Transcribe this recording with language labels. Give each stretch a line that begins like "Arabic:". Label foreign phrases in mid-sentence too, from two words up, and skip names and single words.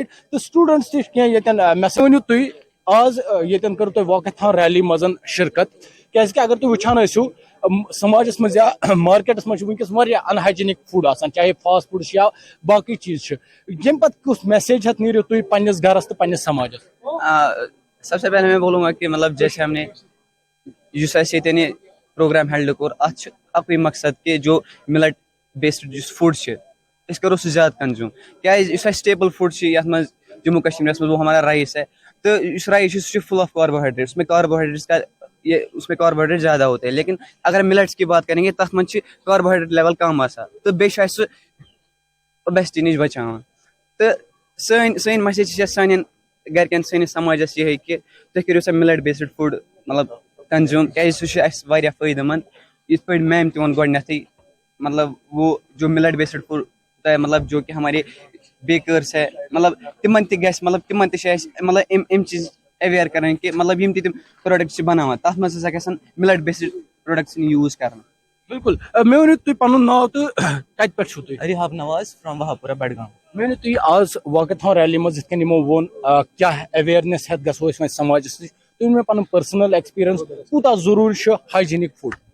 Kashmiri: تہٕ سٹوٗڈنٹس تہِ چھِ کینٛہہ ییٚتٮ۪ن مےٚ ؤنِو تُہۍ آز ییٚتٮ۪ن کٔر تۄہہِ
English: walkathon rally
Kashmiri: منٛز شرکت کیازکہِ اگر تُہۍ وٕچھان ٲسِو سماجس منٛز یا مارکیٹس منٛز چھُ ؤنکیٚس واریاہ
English: unhygienic food
Kashmiri: آسان چاہے
English: fast food
Kashmiri: چھِ یا باقٕے چیٖز چھِ. ییٚمہِ پتہٕ کُس میسیج ہتھ نیٖرِو تُہۍ پننِس گرس تہٕ پننِس سماجس؟
Urdu: سب سے پہلے میں بولوں گا کہ مطلب جیسے ہم نے
Kashmiri: یُس اَسہِ ییٚتٮ۪ن یہِ پروگرام ہیلڈ کوٚر اتھ چھُ اکُے مقصد کہ جو
English: millet based
Kashmiri: یُس فوڈ چھِ أسۍ کرو سُہ زیادٕ کنزیوٗم کیازِ یُس اَسہِ
English: staple food
Kashmiri: چھِ یتھ منٛز جموں کشمیرس منٛز
Urdu: وہ ہمارا رائس ہے.
Kashmiri: تو یُس رائس چھُ سُہ چھُ
English: full of carbohydrates
Urdu: اس میں کاربوہائیڈریٹ زیادہ ہوتے ہیں. لیکن اگر ملٹس کی بات کریں گے
Kashmiri: تتھ منٛز چھِ
English: carbohydrate level
Kashmiri: کم آسان تہٕ بیٚیہِ چھُ اَسہِ سُہ اوبیسٹی نِش بچاوان. تہٕ سٲنۍ مسیج چھِ سانٮ۪ن گرِکٮ۪ن سٲنِس سماجس یِہے کہ تُہۍ کٔرِو سا
English: millet based food
Kashmiri: مطلب کنزیوٗم کیازِ سُہ چھُ اَسہِ واریاہ فٲیدٕ منٛد. یِتھ پٲٹھۍ میم تہِ ووٚن گۄڈٕنیتھٕے
Urdu: مطلب وہ جو
English: millet based food
Urdu: مطلب جو کہ ہمارے بیکرس ہے
Kashmiri: مطلب تِمن تہِ گژھِ مطلب تِمن تہِ چھِ اَسہِ مطلب اَمہِ چیٖز اویئر کران کہ مطلب یم تہِ تِم پروڈکٹ چھِ بناوان تتھ منٛز ہسا گژھن
English: millet based products use
Kashmiri: کرنہٕ. بالکل مےٚ ؤنِو تُہۍ پنُن ناو تہٕ کتہِ پٮ۪ٹھ چھِو تُہۍ؟
English: Rehab Nawaz from Wahapora Budgam.
Kashmiri: مےٚ ؤنِو تُہۍ آز
English: walkathon rally
Kashmiri: منٛز یِتھ کٔنۍ یِمو ووٚن کیاہ اویرنیس ہٮ۪تھ گژھو أسۍ وۄنۍ سماجس نِش تُہۍ ؤنِو مےٚ پنُن
English: personal experience
Kashmiri: کوٗتاہ ضروٗری چھُ
English: hygienic food?